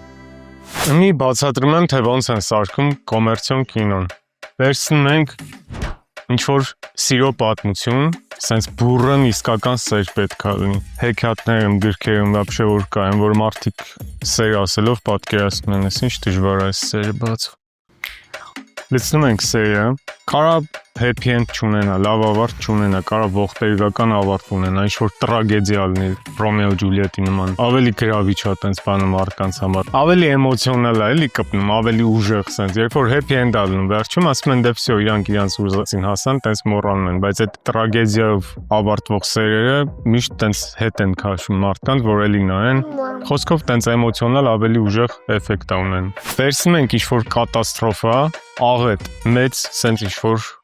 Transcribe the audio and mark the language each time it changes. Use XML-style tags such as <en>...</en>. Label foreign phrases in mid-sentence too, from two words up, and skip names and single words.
<hy>Մի բացատրում եմ, թե ոնց են սարքում կոմերցիոն կինոն։ Վերցնում ենք ինչ-որ սիրո պատմություն, սենց բուրըն իսկական սեր պետք է լինի։ Հեքիաթներում, գրքերում վաբշե որ կային, որ մարդիկ սեր ասելով պատկերացնում են, ինչ դժվար է սերը բացվում։ Լցնում ենք սերը, կարա</hy> <en>happy end</en> <hy>չունենա, լավ ավարտ չունենա, կարա ողբերգական ավարտ ունենա, ինչ-որ տրագեդիա լինի, Ռոմեո Ջուլիետի նման։ Ավելի գրավիչ է տենց բանը մարդկանց համար։ Ավելի էմոցիոնալ է, էլի կպնում, ավելի ուժեղ սենց։ Երբ որ</hy> <en>happy end-</en> <hy>ա լինում, վերջում ասում են դե վсё, իրանք իրանց ուզածին հասան, տենց մոռանում են, բայց այդ տրագեդիայով ավարտվող սերերը միշտ տենց հետ են քաշում մարդկանց, որ էլի նայեն։ Խոսքով տենց էմոցիոնալ ավելի ուժեղ էֆեկտ է ունեն։ Վերցնում ենք ինչ-որ կատաստրոֆա, աղետ, մեծ սենց ինչ-որ</hy>